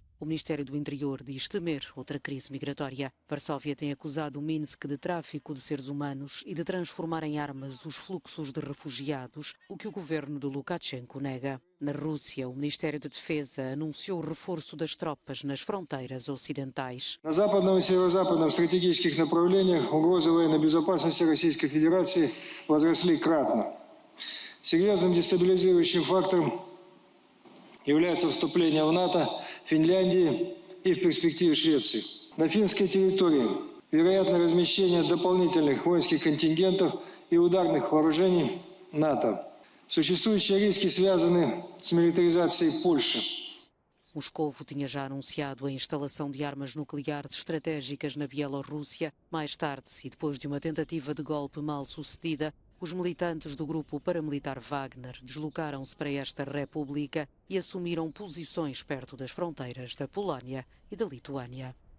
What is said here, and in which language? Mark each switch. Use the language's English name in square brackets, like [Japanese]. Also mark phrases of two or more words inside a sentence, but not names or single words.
[Portuguese] O Ministério do Interior diz temer outra crise migratória. Varsóvia tem acusado Minsk de tráfico de seres humanos e de transformar em armas os fluxos de refugiados, o que o governo de Lukashenko nega. Na Rússia, o Ministério da Defesa anunciou o reforço das tropas nas fronteiras ocidentais. [Russian] На западном и северо-западном стратегических направлениях угрозы военной безопасности Российской Федерации возросли кратно. Серьезным дестабилизирующим фактором является вступление в НАТО Финляндии и в перспективе Швеции. На финской территории вероятно размещение дополнительных воинских контингентов и ударных вооружений НАТО. Существующие риски связаны с милитаризацией Польши. [Portuguese] Moscovo tinha já anunciado a instalação de armas nucleares estratégicas na Bielorrússia. Mais tarde, e depois de uma tentativa de golpe mal sucedida, os militantes do grupo paramilitar Wagner deslocaram-se para esta república e assumiram posições perto das fronteiras da Polónia e da Lituânia.